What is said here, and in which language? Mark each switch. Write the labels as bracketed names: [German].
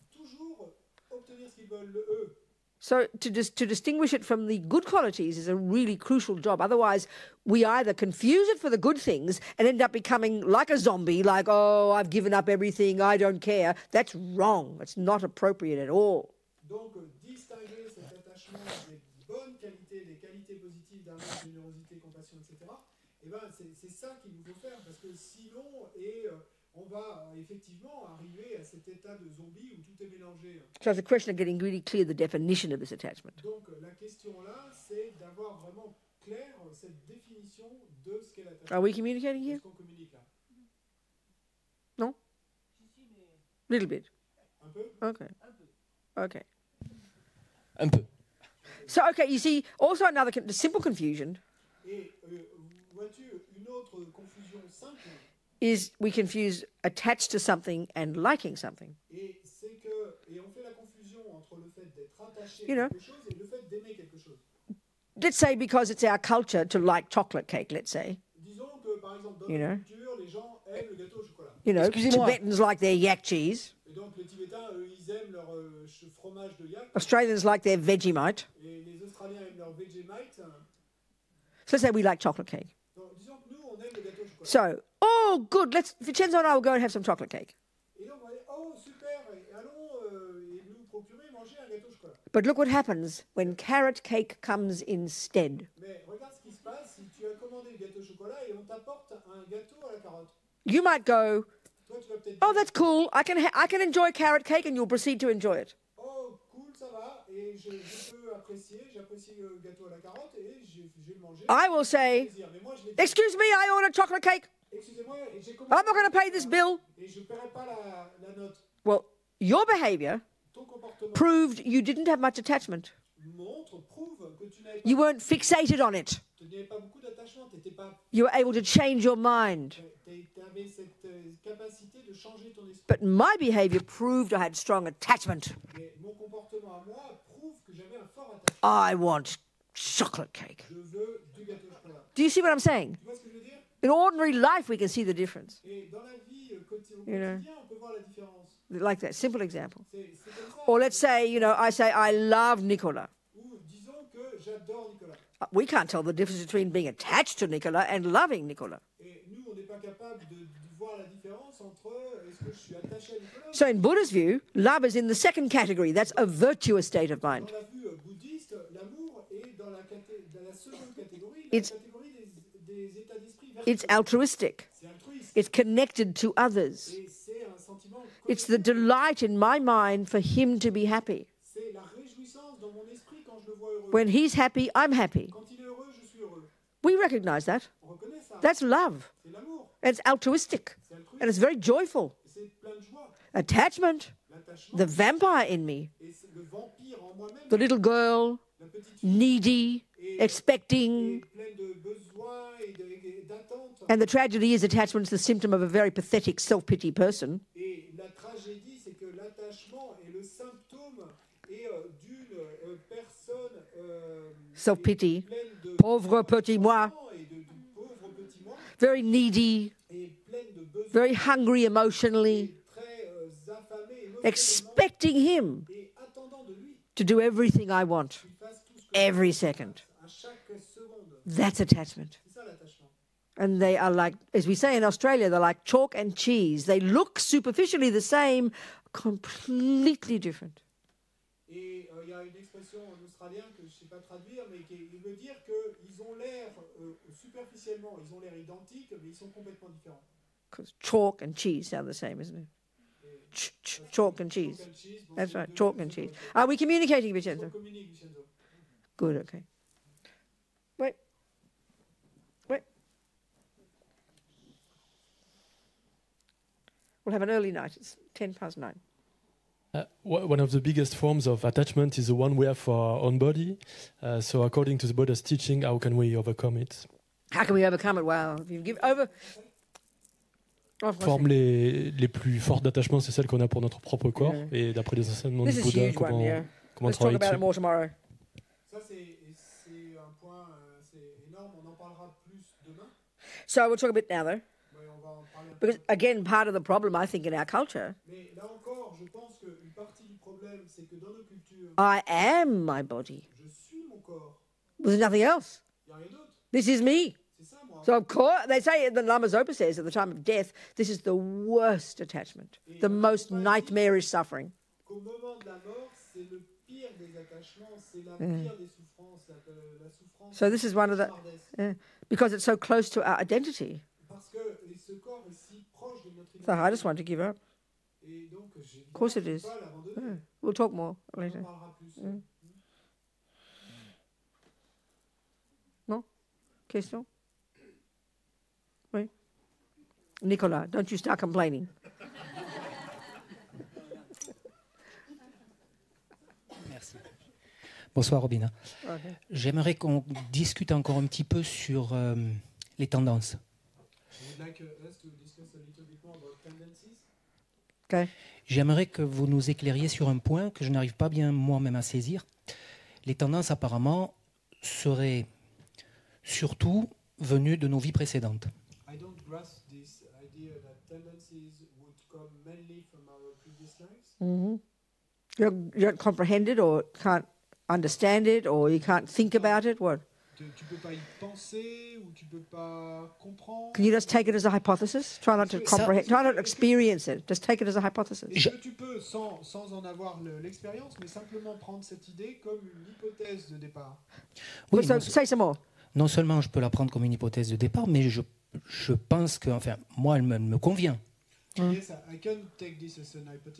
[French] Toujours obtenir ce qu'ils veulent, le eux. [English] So to distinguish it from the good qualities is a really crucial job. Otherwise, we either confuse it for the good things and end up becoming like a zombie, like, oh, I've given up everything, I don't care. That's wrong. It's not appropriate at all. [French] Donc, distinguer cet attachement des bonnes qualités, des qualités positives d'amour, de générosité, compassion, etc., eh ben, c'est ça qu'il nous faut faire, parce que sinon, on va effectivement arriver à cet état de zombie où tout est mélangé. [English] So it's a question of getting really clear the definition of this attachment. [French] Donc, la question là, c'est d'avoir vraiment clair cette définition de ce qu'est l'attachement. [English] Are we communicating here? [French] Est-ce qu'on communique là? [English] No? Little bit. [French] Un peu? [English] Okay. Okay. [French] Un peu. [English] So, okay, you see, also another simple confusion [French] Et vois-tu, une autre confusion simple, [English] is we confuse attached to something and liking something. [French] et c'est que, et on fait la confusion entre le fait d'être attaché [English] You [French] à [English] know. [French] quelque chose et le fait d'aimer quelque chose. [English] Let's say because it's our culture to like chocolate cake, let's say. [French] Disons que, par exemple, dans [English] You [French] notre [English] know. [French] culture, les gens aiment le gâteau au chocolat. [English] You know, [French] Excusez-moi. [English] Tibetans like their yak cheese. [French] Et donc, les Tibétains, eux, ils aiment leur fromage de yak, [English] Australians like their Vegemite. [French] et les Australiens aiment leur Vegemite. [English] So let's say we like chocolate cake. [French] Donc, disons que nous, on aime le gâteau au chocolat. [English] So, oh, good. Vincenzo and I will go and have some chocolate cake. [French] Et donc, on va dire, oh, super, allons et nous procurer, manger un gâteau au chocolat. [English] But look what happens when carrot cake comes instead. [French] Mais regarde ce qui se passe si tu as commandé le gâteau au chocolat et on t'apporte un gâteau à la carotte. [English] You might go, [French] Toi, tu vas peut-être oh, dire, [English] that's cool. I can enjoy carrot cake, and you'll proceed to enjoy it. [French] oh, cool, ça va, et je peux apprécier, j'apprécie le gâteau à la carotte et je vais le manger. [English] I will say, [French] Plaisir. Mais moi, je vais dire, [English] excuse me, I ordered chocolate cake. [French] excusez-moi, et j'ai commandé [English] I'm not going to pay this bill. [French] et je ne paierai pas la note. [English] Well, your behavior [French] Ton comportement [English] proved you didn't have much attachment. [French] prouve que tu n'avais [English] You weren't fixated on it. [French] pas beaucoup d'attachement, tu [English] You were able to change your mind. [French] avais cette capacité de changer ton esprit. [English] But my behavior proved I had strong attachment. [French] Mais mon comportement à moi prouve que j'avais un fort attachement. [English] I want chocolate cake. [French] Je veux du gâteau au chocolat. [English] Do you see what I'm saying? [French] Tu vois ce que je veux dire? [English] In ordinary life, we can see the difference. [French] Et dans la vie au [English] You know. [French] quotidien, on peut voir la différence. [English] Like that, simple example. [French] C'est comme ça. [English] Or let's say, I say, I love Nicola. [French] Ou disons que j'adore Nicolas. [English] We can't tell the difference between being attached to Nicola and loving Nicola. [French] Et nous, on n'est pas capable de voir la différence entre est-ce que je suis attaché à Nicolas. [English] So in Buddha's view, love is in the second category. That's a virtuous state of mind. [French] Dans la vue bouddhiste, l'amour est dans la seconde catégorie, [English] It's- [French] la catégorie des états d'esprit [English] It's [French] vertueux. [English] altruistic. [French] C'est altruiste. [English] It's connected to others. [French] Et c'est un sentiment [English] It's the delight in my mind for him to be happy. [French] c'est la réjouissance dans mon esprit quand je le vois heureux. [English] When he's happy, I'm happy. [French] Quand il est heureux, je suis heureux. [English] We recognize that. [French] On reconnaît ça. [English] That's love. [French] C'est l'amour. [English] And it's altruistic. [French] C'est altruiste. [English] And it's very joyful. [French] C'est plein de joie. [English] Attachment, [French] L'attachement. [English] the vampire in me, [French] Et c'est le vampire en moi-même. [English] the little girl, [French] La petite fille [English] needy, expecting. [French] est pleine de besoins et d'attentes. [English] And the tragedy is attachment is the symptom of a very pathetic self-pity person. [French] Et la tragédie, c'est que l'attachement est le symptôme d'une personne [English] Self-pity. [French] pleine de Pauvre petit moi, et de pauvres petits moi [English] very needy, [French] et pleine de besoins [English] very hungry emotionally, [French] très affamés émotionnellement [English] expecting him [French] et attendant de lui [English] to do everything I want [French] qu'il fasse tout ce que [English] every second. [French] à chaque seconde. [English] That's attachment. [French] C'est ça l'attachement. [English] And they are like, as we say in Australia, they're like chalk and cheese. They look superficially the same, completely different. [French] Et il y a une expression en australien que je ne sais pas traduire, mais qui veut dire qu'ils ont l'air, superficiellement, ils ont l'air identiques, mais ils sont complètement différents. [English] Because chalk and cheese sound the same, isn't it? Chalk and cheese. Chalk and cheese, [French] bon, [English] That's [French] c'est [English] right, [French] deux- [English] chalk and cheese. Are we communicating, [French] On [English] Vincenzo? [French] communique, Vincenzo. [English] Good, okay. Wait. We'll have an early night. It's 9:10. One of the biggest forms of attachment is the one we have for our own body. So according to the Buddha's teaching, how can we overcome it? How can we overcome it? Wow. If you give over. Oh, [French] Les formes les plus fortes d'attachement, c'est celles qu'on a pour notre propre corps. [English] Yeah. [French] Et d'après les enseignements [English] This [French] du [English] is a [French] Bouddha, [English] huge one, yeah. [French] comment [English] Let's talk [French] travailler [English] about it [French] dessus? [English] more tomorrow. [French] Ça, c'est un point c'est énorme. On en parlera plus demain. [English] So we'll talk a bit now, though. [French] Mais on va en parler un peu. [English] Because, again, part of the problem, I think, in our culture, [French] Mais là encore, je pense qu'une partie du problème, c'est que dans nos cultures, [English] I am my body. [French] je suis mon corps. [English] There's nothing else. [French] Il n'y a rien d'autre. [English] This is me. [French] C'est ça, moi. [English] So, of course, they say, the Lama Zopa says, at the time of death, this is the worst attachment, the most nightmarish suffering. [French] Qu'au moment de la mort, c'est le pire des attachements, c'est la pire des souffrances, la souffrance. [English] So this is one of the, [French] cauchemardesque. [English] because it's so close to our identity. [French] Parce que ce corps est si proche de notre [English] So I [French] identité. [English] just want to give up. [French] Et donc, je [English] Of course it [French] ne [English] is. [French] peux pas l'abandonner. [English] We'll talk more [French] On en [English] later. [French] parlera plus. [English] Question? [French] Oui. [English] Nicolas, don't you start complaining. [French] Merci. Bonsoir Robina. [English] Okay. [French] J'aimerais qu'on discute encore un petit peu sur les tendances. [English] Would like us to discuss a little bit more about tendencies. Okay. [French] J'aimerais que vous nous éclairiez sur un point que je n'arrive pas bien moi-même à saisir. Les tendances apparemment seraient surtout venues de nos vies précédentes. [English] I don't grasp this idea that tendencies would come mainly from our previous lives. You don't comprehend it or can't understand it or you can't think about it? What? [French] Tu peux pas y penser ou tu peux pas comprendre. [English] Can you just take it as a hypothesis? Try not to comprehend. Try not to experience it. Just take it as a hypothesis. [French] Est-ce que tu peux, sans en avoir l'expérience, mais simplement prendre cette idée comme une hypothèse de départ? Oui, [English] So say some more. [French] non seulement je peux la prendre comme une hypothèse de départ, mais je pense que, enfin, moi, elle me convient. [English] Yes, I can take this as an hypothesis,